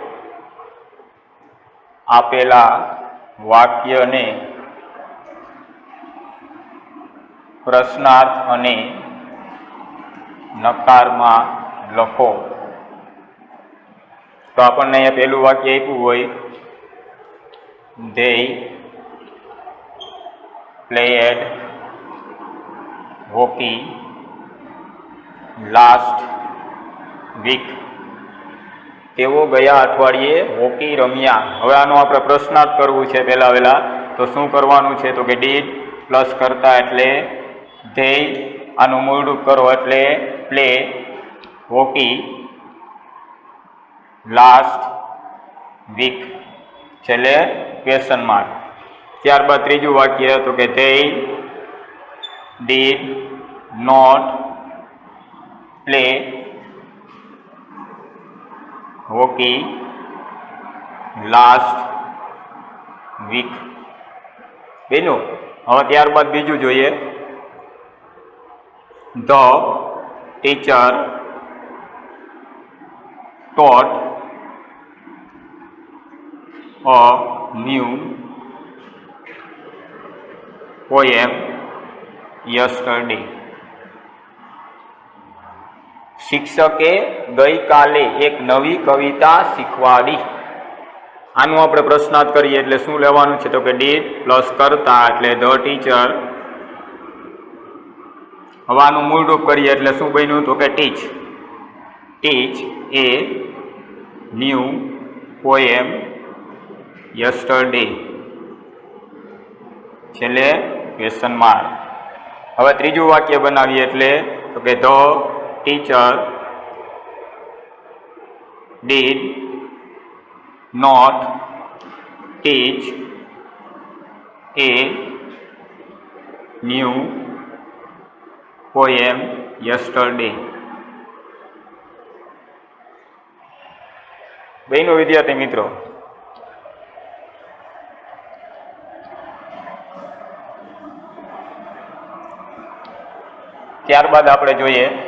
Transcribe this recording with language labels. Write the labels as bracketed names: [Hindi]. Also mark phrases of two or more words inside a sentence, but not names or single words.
[Gujarati] આપેલા વાક્યને પ્રશ્નાર્થ અને નકારમાં લખો. [English] તો આપણને અહીંયા પહેલું વાક્ય આપ્યું હોય they played hockey last week. [Gujarati] તેઓ ગયા અઠવાડિયે હોકી રમ્યા. હવે આનો આપણે પ્રશ્નાર્થ કરવું છે પહેલા. તો શું કરવાનું છે? તો કે [English] did plus [Gujarati] કરતા એટલે they, આનું મૂળરૂપ કરો એટલે [English] play hockey last week, [Gujarati] છેલ્લે [English] question mark. [Gujarati] ત્યારબાદ ત્રીજું વાક્ય તો કે [English] they did not play hockey last week. [Gujarati] બેનું હવે ત્યારબાદ બીજું જોઈએ. [English] The teacher taught a new poem yesterday. [Gujarati] શિક્ષકે ગઈકાલે એક નવી કવિતા શીખવાડી. આનું આપણે પ્રશ્નાર્થ કરીએ એટલે શું લેવાનું છે? તો કે [English] did plus [Gujarati] કરતા એટલે [English] the teacher. [Gujarati] હવે આનું મૂળરૂપ કરીએ એટલે શું બન્યું? તો કે ટીચ. [English] teach a new poem yesterday, છેલ્લે question mark. [Gujarati] હવે ત્રીજું વાક્ય બનાવીએ એટલે તો કે [English] the teacher did not teach a new poem yesterday. [Gujarati] બેનો વિદ્યાર્થી મિત્રો, ત્યારબાદ આપણે જોઈએ